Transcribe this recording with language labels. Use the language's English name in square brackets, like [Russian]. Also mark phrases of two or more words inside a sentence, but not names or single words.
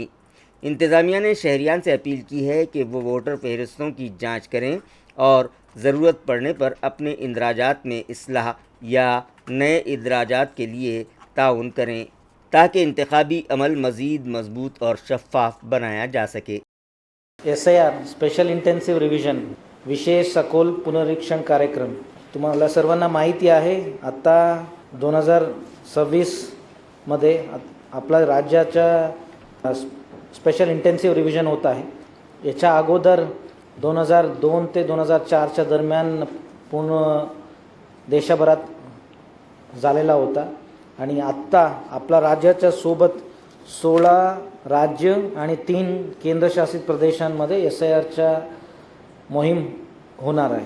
[Urdu] انتظامیہ نے شہریان سے اپیل کی ہے کہ وہ ووٹر فہرستوں کی جانچ کریں اور ضرورت پڑنے پر اپنے اندراجات میں اصلاح یا نئے اندراجات کے لیے تعاون کریں تاکہ انتخابی عمل مزید مضبوط اور شفاف بنایا جا سکے۔ [Marathi] SIR [English] special intensive revision [Marathi] विशेष सखोल पुनरीक्षण कार्यक्रम तुम्हाला सर्वांना माहिती आहे। आता 2026 मध्ये आपला राज्याच्या [English] special intensive revision [Marathi] होत आहे। याच्या अगोदर 2002 ते 2004च्या दरम्यान पूर्ण देशभरात झालेला होता आणि आत्ता आपला राज्याच्या सोबत 16 राज्य आणि 3 केंद्रशासित प्रदेशांमध्ये SIRच्या मोहीम होणार आहे।